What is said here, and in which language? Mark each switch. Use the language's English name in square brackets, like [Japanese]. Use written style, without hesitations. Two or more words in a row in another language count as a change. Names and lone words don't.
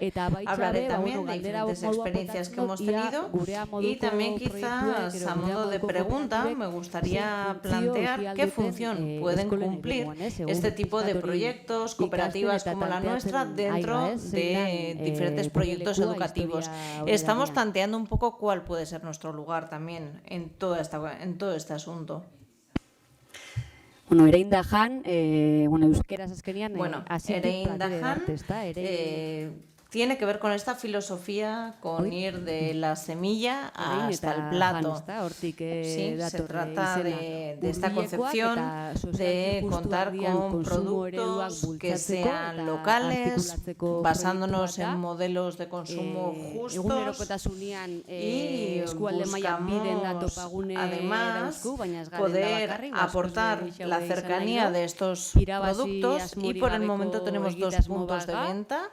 [Spanish] Hablaré también de diferentes experiencias que hemos tenido y también quizás a modo de pregunta me gustaría plantear qué función pueden cumplir este tipo de proyectos, cooperativas como la nuestra dentro de diferentes proyectos educativos. Estamos planteando un poco cuál puede ser nuestro lugar también en todo este asunto. [Basque] Bueno, Ereindahan, euskeraz azkenean, [Spanish] Ereindahan tiene que ver con esta filosofía, con ir de la semilla hasta el plato. Sí, se trata de esta concepción de contar con productos que sean locales, basándonos en modelos de consumo justos y buscamos además poder aportar la cercanía de estos productos y por el momento tenemos 2 puntos de venta.